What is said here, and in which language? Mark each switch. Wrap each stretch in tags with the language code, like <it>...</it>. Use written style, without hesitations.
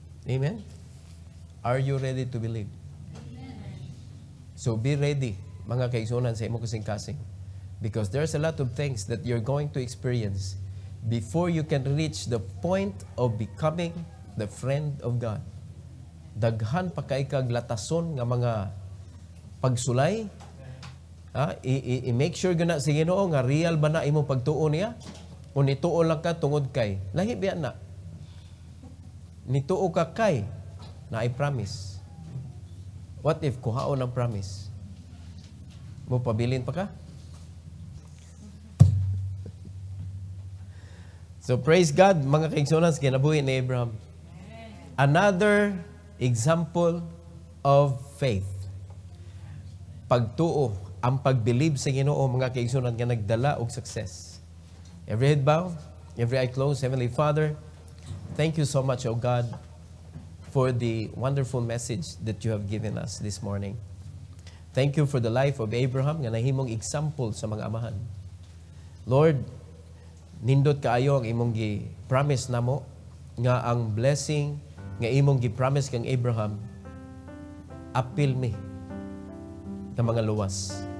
<en>Amen? Are you ready to believe? So be ready,</en> <ceb>mga kaigsunan sa imong kasing-kasing.</ceb> <en>Because there's a lot of things that you're going to experience before you can reach the point of becoming the friend of God.</en> <ceb>Daghan pa kay kag latason nga mga pagsulay. I-make sure gana sa Ginoo nga real ba na imong pagtuo niya? O nituo lang ka tungod kay? Lahi biya na. Nituo ka kay na I promise.</ceb> <en>What if</en> <ceb>kuhaon ang</ceb> <en>promise?</en> <ceb>Mo pabilin pa ka?</ceb> <en>So praise God,</en> <ceb>mga kaigsunan, sa kinabuhi ni Abraham.</ceb> <en>Another example of faith.</en> <ceb>Pagtuo, ang pagbilib sa Ginoo, mga kaigsunan, nga nagdala og success.</ceb> <en>Every head bow, every eye closed. Heavenly Father, thank you so much, O God, for the wonderful message that you have given us this morning. Thank you for the life of Abraham</en> <ceb>nga nahimong example sa mga amahan. Lord, nindot kaayo ang imong gi-promise namo nga ang blessing nga imong gi-promise kang Abraham apil mi na mga luwas.</ceb>